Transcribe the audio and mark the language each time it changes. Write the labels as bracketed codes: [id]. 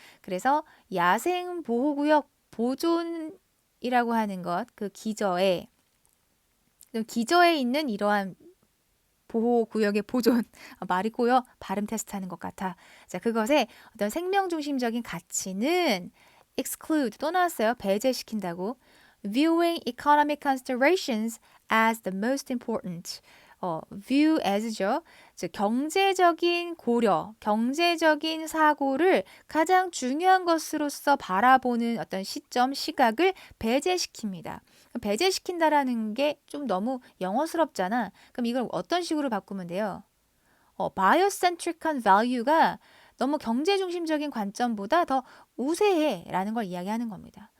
[ko] 그래서 야생 보호구역 보존이라고 하는 것, 그 기저에 있는 이러한 보호구역의 보존, 말이 꼬여 발음 테스트하는 것 같아. 자, 그것의 어떤 생명 중심적인 가치는 exclude 또 나왔어요. 배제시킨다고. [en] Viewing economic considerations as the most important. view as [ko] 죠. 즉 경제적인 고려, 경제적인 사고를 가장 중요한 것으로서 바라보는 어떤 시점, 시각을 배제시킵니다. 배제시킨다라는 게 좀 너무 영어스럽잖아. 그럼 이걸 어떤 식으로 바꾸면 돼요? biocentric한 value가 너무 경제 중심적인 관점보다 더 우세해라는 걸 이야기하는 겁니다.